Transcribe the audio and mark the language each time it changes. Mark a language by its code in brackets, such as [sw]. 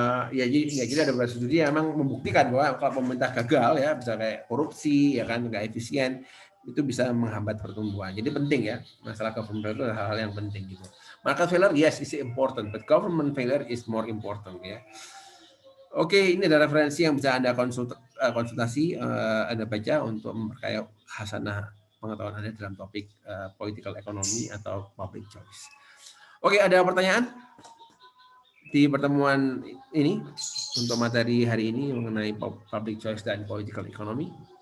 [id] Jadi ada beberapa studi yang memang membuktikan bahwa kalau pemerintah gagal ya, bisa kayak korupsi ya kan, nggak efisien, itu bisa menghambat pertumbuhan. Jadi penting ya, masalah government failure itu hal-hal yang penting gitu. [en] Market failure yes is important, but government failure is more important ya. [id] Oke, ini ada referensi yang bisa Anda konsultasi, Anda baca untuk memperkaya khasanah pengetahuan Anda dalam topik political economy atau public choice. Oke, ada pertanyaan? di pertemuan ini untuk materi hari ini mengenai public choice dan political economy.